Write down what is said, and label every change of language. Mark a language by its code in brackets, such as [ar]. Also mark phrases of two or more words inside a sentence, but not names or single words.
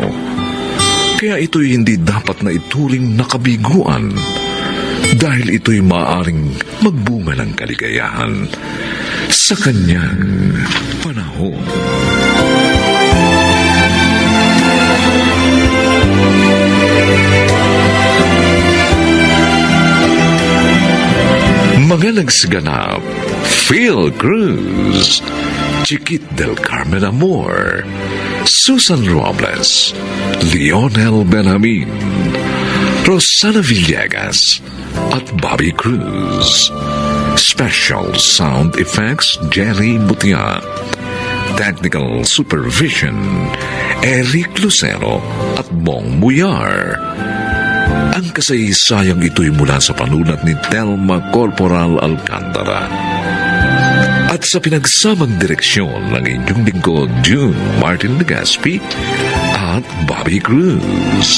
[tl] Kaya ito'y hindi dapat na ituring na kabiguan, dahil ito'y maaaring magbunga ng kaligayahan sa kanyang panahon. Mga nagsiganap, Phil Cruz, Chiquit del Carmen Amor, Susan Robles, Lionel Benjamin, Rosana Villegas, at Bobby Cruz. [en] Special Sound Effects, Jerry Butia. Technical Supervision, [tl] Eric Lucero at Bong Muyar. Ang kasaysayang ito'y mula sa panulat ni Telma Corporal Alcantara. At sa pinagsamang direksyon ng inyong lingkod, June Martin Legaspi at Bobby Cruz.